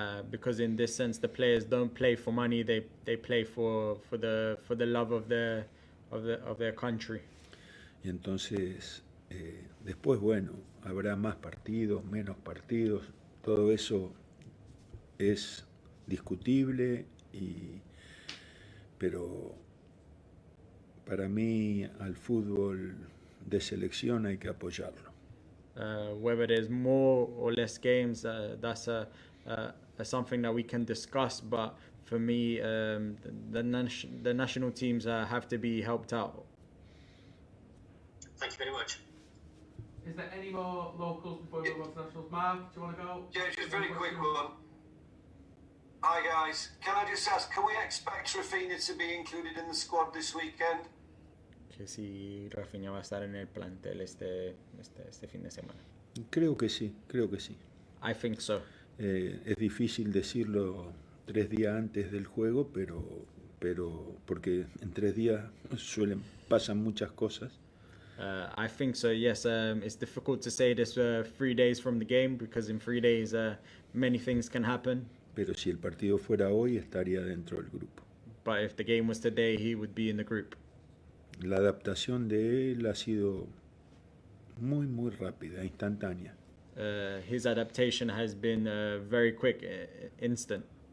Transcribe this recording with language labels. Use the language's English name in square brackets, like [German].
[English] Because in this sense, the players don't play for money; they play for the love of their country. [Spanish] Y entonces después, bueno, habrá más partidos, menos partidos, todo eso es discutible, pero para mí al fútbol de selección hay que apoyarlo. [English] Whether there's more or less games, that's a something that we can discuss, but for me, the national teams have to be helped out. Thank you very much. Is there any more locals before we move on to nationals? Mark, do you want to go? Yeah, just very quick one. Hi guys, can I just ask, can we expect Rafinha to be included in the squad this weekend? [Spanish] Que si Rafinha va a estar en el plantel este fin de semana. Creo que sí, creo que sí. [English] I think so. [Spanish] Es difícil decirlo 3 días antes del juego, pero porque en 3 días pasan muchas cosas. [English] I think so, yes. It's difficult to say this 3 days from the game because in 3 days many things can happen. [Spanish] Pero si el partido fuera hoy, estaría dentro del grupo. [English] But if the game was today, he would be in the group. [Spanish] La adaptación de él ha sido muy rápida, instantánea. [English] His adaptation has been very quick, instant.